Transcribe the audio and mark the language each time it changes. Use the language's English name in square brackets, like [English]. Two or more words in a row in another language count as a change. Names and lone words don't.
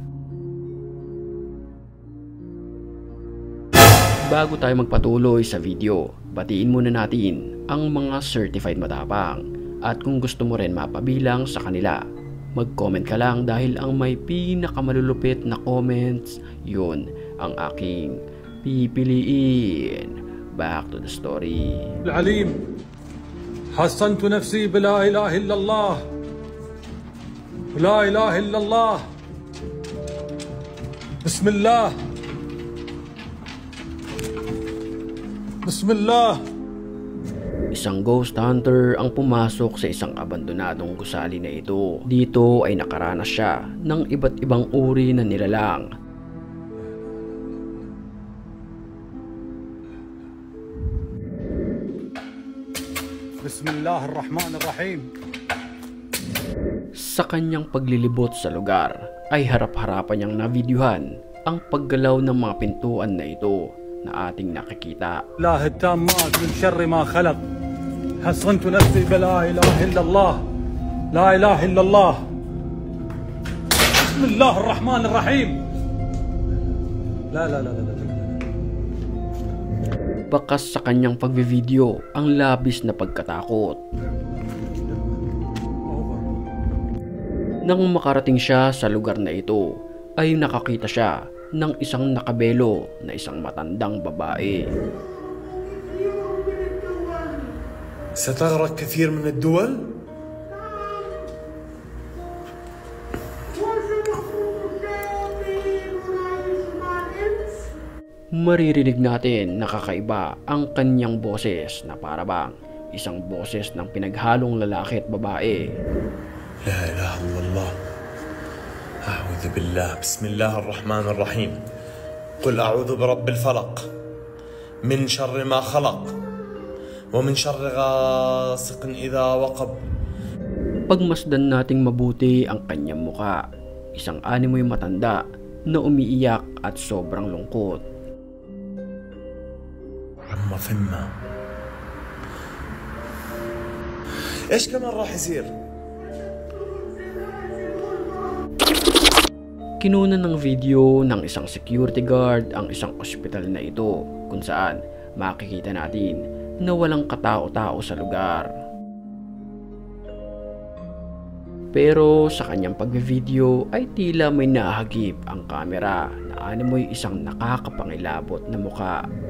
[Filipino] Bago tayo magpatuloy sa video, batiin muna natin ang mga certified matapang. At kung gusto mo rin mapabilang sa kanila, mag-comment ka lang dahil ang may pinakamalulupit na comments, yun ang aking pipiliin. [English] Back to the story. [Arabic] العليم حصنت نفسي بلا إله إلا الله لا إله إلا الله بسم الله [Filipino] Isang ghost hunter ang pumasok sa isang abandonadong gusali na ito. Dito ay nakaranas siya ng iba't ibang uri na nilalang. [Arabic] بسم الله الرحمن الرحيم. [Filipino] Sa kanyang paglilibot sa lugar ay harap-harapan niyang navideohan ang paggalaw ng mga pintuan na ito na ating nakikita. [Arabic] الله التامات من شر ما خلق حصنت نفسي بلا إله إلا الله لا إله إلا الله بسم الله الرحمن الرحيم. لا [Filipino] Bakas sa kanyang pagbivideo ang labis na pagkatakot. Nang makarating siya sa lugar na ito, ay nakakita siya ng isang nakabelo na isang matandang babae. [Arabic] ستغرق كثير من الدول. [Filipino] Maririnig natin na kakaiba ang kanyang boses na parabang isang boses ng pinaghalong lalaki at babae. [Arabic] لا إله إلا الله أعوذ بالله بسم الله الرحمن الرحيم قل أعوذ برب الفلق من شر ما خلق ومن شر غاسق إذا وقب. [Filipino] Pagmasdan nating mabuti ang kanyang muka, isang animoy matanda na umiiyak at sobrang lungkot. [Arabic] عم فيما ايش كمان راح يصير؟ [Filipino] Kinunan ng video ng isang security guard ang isang ospital na ito kung saan makikita natin na walang katao-tao sa lugar. Pero sa kanyang pag-video ay tila may nahagip ang kamera na animoy isang nakakapangilabot na muka.